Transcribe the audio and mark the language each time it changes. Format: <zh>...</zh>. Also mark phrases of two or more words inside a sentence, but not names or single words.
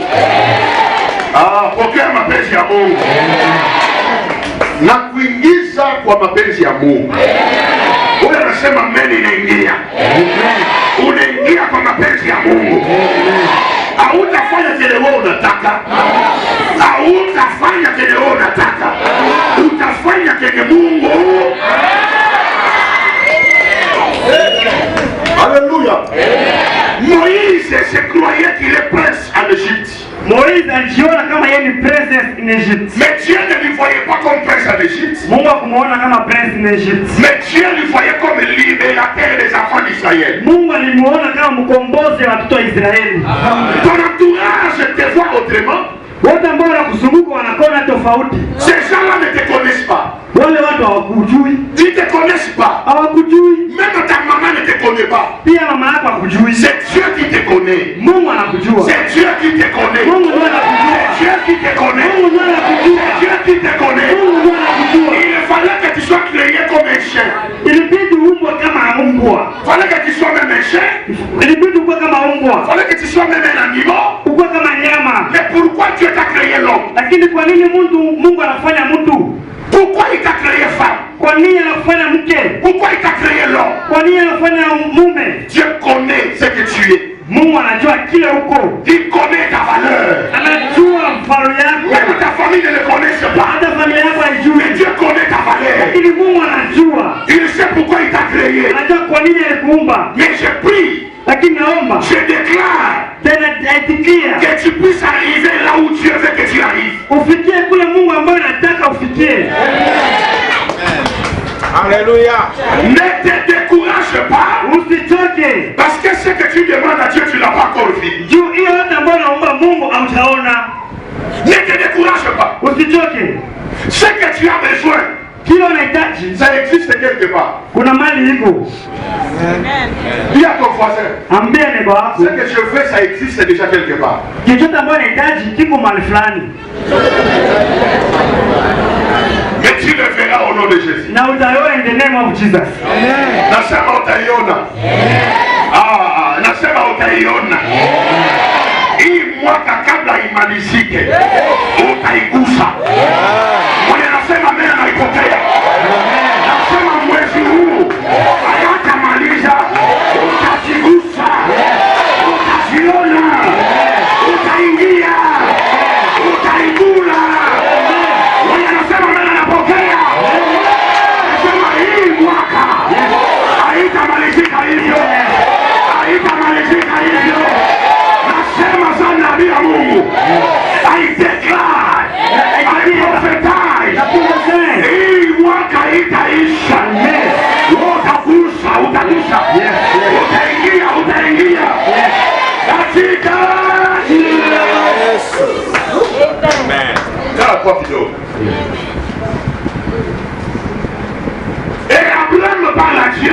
<sw>Pokea mapenzi ya Mungu na kuingiza kwa mapenzi ya Mungu. Wewe unasema amen, inaingia. Unaingia kwa mapenzi ya Mungu. Hautafanya kile wewe unataka. Hautafanya kile wewe unataka. Utafanya kile Mungu.</sw> <fr>Alléluia. Moïse se croyait qu'il est prince en Égypte.</fr> <sw>Moïse alijiona kama yeye ni</sw> <en>prince in Egypt.</en> <fr>Mais Dieu ne lui voyait pas comme prince en Égypte.</fr> <sw>Mungu hakumuona kama</sw> <en>prince in Egypt.</en> <fr>Mais Dieu lui voyait comme libérateur des enfants d'Israël.</fr> <sw>Mungu alimuona kama mkombozi wa watoto wa Israeli.</sw> <fr>Ton entourage te voit autrement.</fr> <sw>Wote ambao wanakuzunguka wanakuona tofauti.</sw> <fr>Ces gens-là ne te connaissent pas.</fr> <sw>Wale watu hawakujui.</sw> <fr>Ils ne te connaissent pas.</fr> <sw>Hawakujui.</sw> <fr>Même ta maman ne te connaît pas.</fr> <sw>Pia mama yako hakujui.</sw> <fr>C'est Dieu qui te connaît.</fr> <sw>Mungu anakujua.</sw> <fr>C'est Dieu qui te connaît.</fr> <sw>Mungu ndiye anakujua.</sw> <fr>C'est Dieu qui te connaît.</fr> <sw>Mungu ndiye anakujua.</sw> <fr>C'est Dieu qui te connaît.</fr> <sw>Mungu ndiye anakujua.</sw> <fr>Il fallait que tu sois créé comme un chien.</fr> <sw>Ilibidi umbwe kama mbwa.</sw> <fr>Il fallait que tu sois même un chien.</fr> <sw>Ilibidi ukue kama mbwa.</sw> <fr>Il fallait que tu sois même un animal.</fr> <sw>Ukue kama nyama.</sw> <fr>Mais pourquoi Dieu t'a créé l'homme?</fr> <sw>Lakini kwa nini Mungu anafanya mtu?</sw> <fr>Pourquoi il t'a créé femme?</fr> <sw>Kwa nini anafanya mke?</sw> <fr>Pourquoi il t'a créé l'homme?</fr> <sw>Kwa nini anafanya mume?</sw> <fr>Dieu connaît ce que tu es.</fr> <sw>Mungu anajua kile uko.</sw> <fr>Il connaît ta valeur.</fr> <sw>Anajua mfano yako.</sw> <fr>Même ta famille ne le connaît pas.</fr> <sw>Hata familia yako haijui.</sw> <fr>Mais Dieu connaît ta valeur.</fr> <sw>Lakini Mungu anajua.</sw> <fr>Il sait pourquoi il t'a créé.</fr> <sw>Anajua kwa nini alikuumba.</sw> <fr>Mais je prie,</fr> <sw>Lakini naomba</sw> <fr>je déclare</fr> <sw>tena naitikia</sw> <fr>que tu puisses arriver là où Dieu veut que tu arrives.</fr> <sw>ufikie kule Mungu ambaye anataka ufikie.</sw> <fr>Alléluia. Ne te décourage pas.</fr> <sw>Usichoke.</sw> <fr>Parce que ce que tu demandes à Dieu, tu ne l'as pas encore vu.</fr> <sw>Juu hiyo yote ambayo naomba Mungu hautaona.</sw> <fr>Ne te décourage pas.</fr> <sw>Usichoke.</sw> <fr>Ce que tu as besoin,</fr> <sw>Kile unahitaji</sw> <fr>ça existe quelque part.</fr> <sw>kuna mali iko.</sw> <fr>Dis à ton voisin,</fr> <sw>Ambia neighbor</sw> <fr>ce</fr> <sw>wako.</sw> <fr>que je veux, ça existe déjà quelque part.</fr> <sw>Chochote ambacho unahitaji kiko mahali fulani.</sw> <fr>Mais tu le verras au nom de Jésus.</fr> <sw>Na utaiona</sw> <en>in the name of Jesus.</en> <sw>Nasema utaiona. Nasema utaiona. Hii mwaka kabla imalizike, utaigusa. Mwenye nasema mimi naipokea. Nasema mwezi huu hayatamaliza, utazigusa, utaziona, utaingia, utaigula. Mwenye nasema mimi napokea. Nasema hii mwaka haitamalizika hivyo. Haitamalizika hivyo. Nasema sana nabii wa Mungu.</sw> <en>I declare, I prophesy.</en> <sw>Hii mwaka itaisha. Utagusa. Utaingia. Katika Yesu. Amen. Kaa kwa kidogo.</sw> <fr>Et Abraham parle à Dieu.</fr>